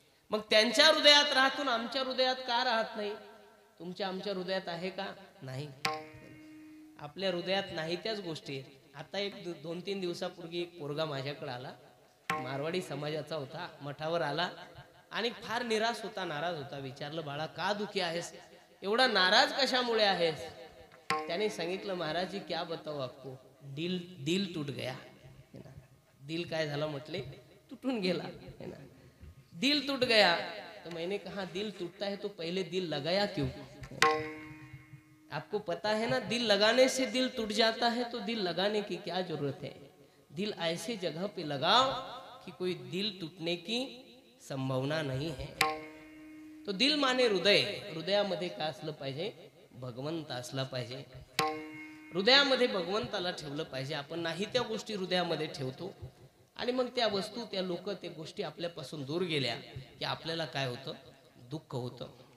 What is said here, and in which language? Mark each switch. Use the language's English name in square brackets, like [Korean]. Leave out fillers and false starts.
[Marathi] मग त्यांच्या हृदयात राहतून आमच्या हृदयात का राहत नाही? तुमच्या आमच्या हृदयात आहे का? नाही. आपल्या हृदयात नाही त्याच गोष्टी. आता एक 2-3 दिवसापूर्वी एक पोरगा माझ्याकडे आला, मारवाडी समाजाचा होता, मठावर आला आणि फार निराश होता, नाराज होता. विचारलं, बाळा का दुखी आहेस? एवढा नाराज कशामुळे आहेस? त्याने सांगितलं, [Hindi] महाराज जी क्या बताओ आपको, दिल टूट गया. [Marathi] दिल काय झालं म्हटले? तुटून गेला है ना. [Hindi] दिल टूट गया. तो मैंने कहा दिल टूटता है तो पहले दिल लगाया क्यों? आपको पता है ना, दिल लगाने से दिल टूट जाता है, तो दिल लगाने की क्या जरूरत है? दिल ऐसे जगह पे लगाओ कि कोई दिल टूटने की संभावना नहीं है. तो दिल माने हृदय. [Marathi] हृदयामध्ये काय असलं पाहिजे? भगवंत असला पाहिजे. हृदयामध्ये भगवंताला ठेवलं पाहिजे. आपण नाही त्या गोष्टी हृदयामध्ये ठेवतो आणि मग त्या वस्तू, त्या लोक, त्या गोष्टी आपल्यापासून दूर गेल्या की आपल्याला काय होतं? दुःख होतं.